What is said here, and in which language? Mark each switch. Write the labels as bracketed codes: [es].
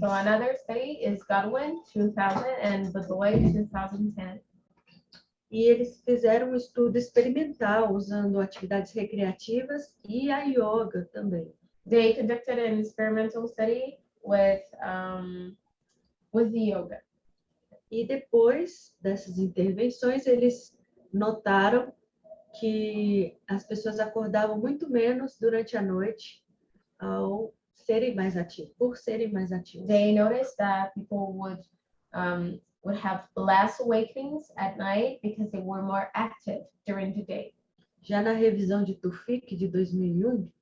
[en] So another study is Godwin, 2000, and Bedoya, 2010. [pt] E eles fizeram um estudo experimental usando atividades recreativas e a yoga também. [en] They conducted an experimental study with the yoga. [pt] E depois dessas intervenções, eles notaram que as pessoas acordavam muito menos durante a noite ao serem mais ativos, por serem mais ativos. [en] They noticed that people would have less awakenings at night because they were more active during the day. [pt] Já na revisão de Tufik, de 2001,